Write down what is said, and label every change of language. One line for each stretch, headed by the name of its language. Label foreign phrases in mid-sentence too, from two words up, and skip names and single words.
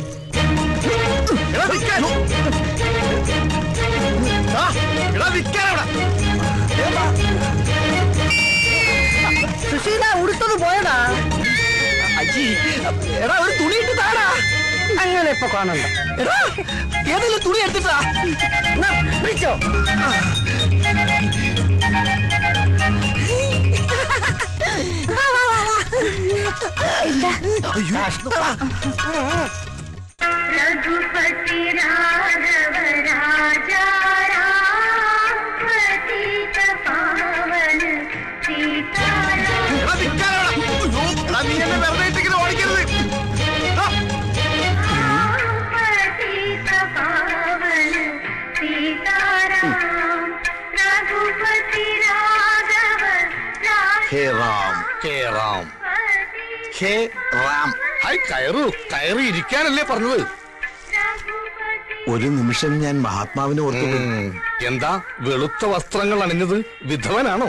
Malayalam: സുശീല ഉടുത്തത് പോയടാ. അജി എടാ ഒരു തുണി ഇട്ട് താടാ. അങ്ങനെ ഇപ്പൊ കാണണ്ട. എടാ ഏതെങ്കിലും തുണി എടുത്തിട്ടാ പിടിച്ചോ.
Hindi: रघुपति राघव राजा राम पतित पावन सीताराम
Malayalam: ഓടിക്കരുത്.
Hindi: पतित पावन सीताराम रघुपति राघव हे राम, हे राम, हे राम.
Malayalam: ഹായ് കയറു കയറി ഇരിക്കാനല്ലേ പറഞ്ഞത്? ഒരു നിമിഷം ഞാൻ മഹാത്മാവിനെ ഓർത്തു. എന്താ വെളുത്ത വസ്ത്രങ്ങൾ അണിഞ്ഞത്? വിധവനാണോ?